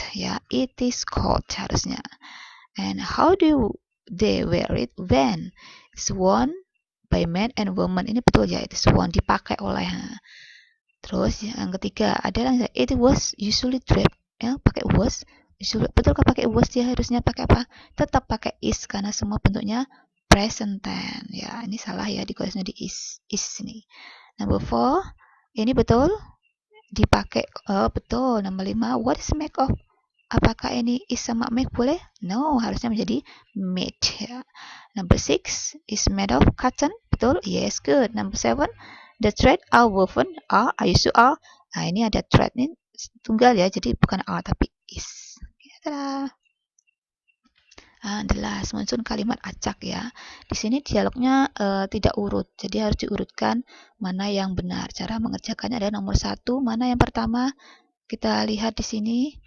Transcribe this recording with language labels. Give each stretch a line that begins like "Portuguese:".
English: Ya, it is called
Indonesian: harusnya.
English: And how do they wear it? When? It's worn by men and women.
Indonesian: Ini betul ya.
English: It is worn.
Indonesian: Dipakai oleh. Terus yang ketiga adalah
English: it was usually draped.
Indonesian: Ya, pakai was.
English: Usually,
Indonesian: betul kan pakai was dia harusnya pakai apa? Tetap pakai is karena semua bentuknya present tense. Ya, ini salah ya dikoreksinya di is ini. Number 4, ini betul dipakai. Betul. Nomor 5,
English: what is make of?
Indonesian: Apakah ini
English: is
Indonesian: sama
English: make
Indonesian: boleh?
English: No,
Indonesian: harusnya menjadi made ya.
English: Number 6, is made of cotton. Betul? Yes, good. Number 7, the thread are woven. Are used to are.
Indonesian: Nah, ini ada thread ini tunggal ya, jadi bukan are tapi is. Ya,
English: The last
Indonesian: muncul kalimat acak ya. Di sini dialognya tidak urut, jadi harus diurutkan mana yang benar. Cara mengerjakannya ada nomor 1, mana yang pertama? Kita lihat di sini.